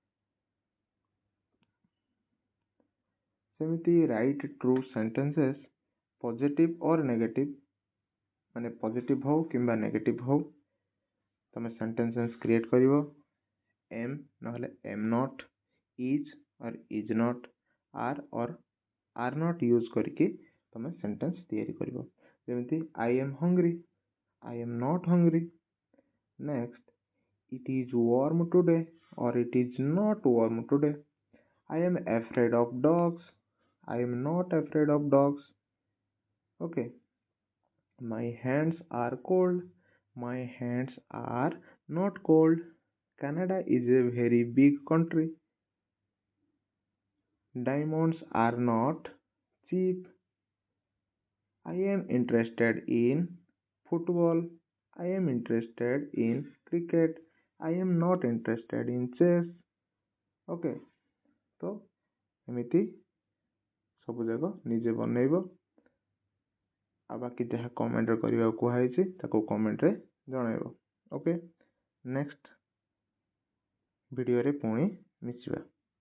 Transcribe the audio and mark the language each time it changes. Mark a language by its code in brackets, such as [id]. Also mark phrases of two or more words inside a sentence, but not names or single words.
[or] ସେମିତି [en] write true sentences positive or negative, [or] ମାନେ ପଜିଟିଭ୍ ହଉ କିମ୍ବା ନେଗେଟିଭ୍ ହଉ, ତମେ [en] sentences create [or] କରିବ। ଏମ୍ ନହେଲେ [en] am not, is or is not, are not use [or] କରିକି ତମେ ସେଣ୍ଟେନ୍ସ ତିଆରି କରିବ। [en] ଯେମିତି I am hungry, I am not hungry. next, it is warm today or it is not warm today. I am afraid of dogs, I am not afraid of dogs. Okay, my hands are cold, my hands are not cold. Canada is a very big country. Diamonds are not cheap. I am interested in football, I am interested in cricket, I am not interested in chess. [or] Okay, ତ ଏମିତି ସବୁ ଯାକ ନିଜେ ବନେଇବ, ଆଉ ବାକି ଯାହା କମେଣ୍ଟରେ କରିବାକୁ କୁହାଯାଇଛି ତାକୁ କମେଣ୍ଟରେ ଜଣାଇବ। ଓକେ, [en] next video ରେ [or] ପୁଣି ମିଶିବା।